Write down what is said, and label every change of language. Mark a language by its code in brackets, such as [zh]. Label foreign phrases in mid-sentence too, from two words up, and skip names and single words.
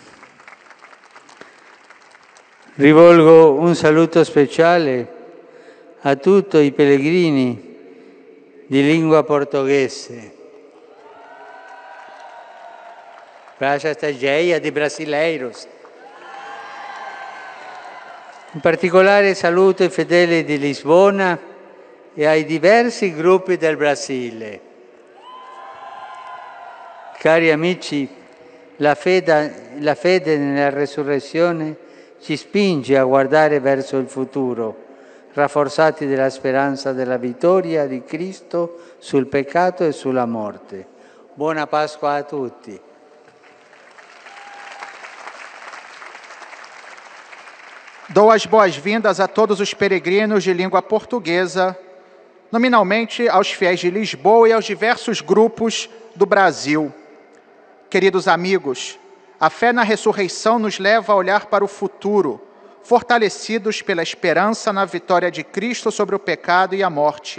[it] Rivolgo un saluto speciale a tutti i pellegrini di lingua portoghese. [pt] Para esta cheia de brasileiros. [it] In particolare saluto i fedeli di Lisbona e ai diversi gruppi del Brasile. Cari amici, la fede nella resurrezione ci spinge a guardare verso il futuro, rafforzati dalla speranza della vittoria di Cristo sul peccato e sulla morte. Buona Pasqua a tutti. [pt] Dou as boas-vindas a todos os peregrinos de língua portuguesa, nominalmente aos fiéis de Lisboa e aos diversos grupos do Brasil. Queridos amigos, a fé na ressurreição nos leva a olhar para o futuro, fortalecidos pela esperança na vitória de Cristo sobre o pecado e a morte.